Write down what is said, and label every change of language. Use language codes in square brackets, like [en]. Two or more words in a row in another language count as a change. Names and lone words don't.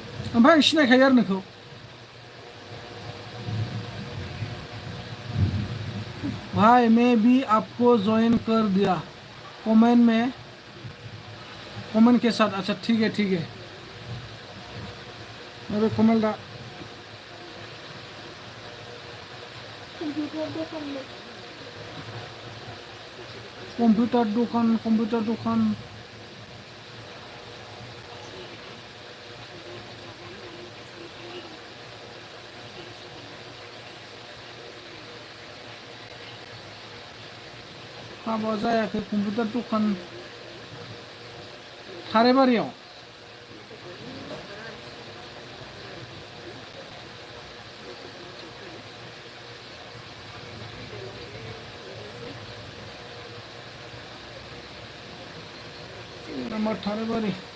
[brx] ओमफ्राय आं सिनायखायो आरो नोंखौ [hi] भाई मैं भी आपको ज्वाइन कर दिया कमेंट के साथ अच्छा ठीक है मेरे कमेंट कंप्यूटर दुकान [brx] हाबा जायाखै कम्पिउटार दखान थाराइबारियाव नाम्बार थाराइबारि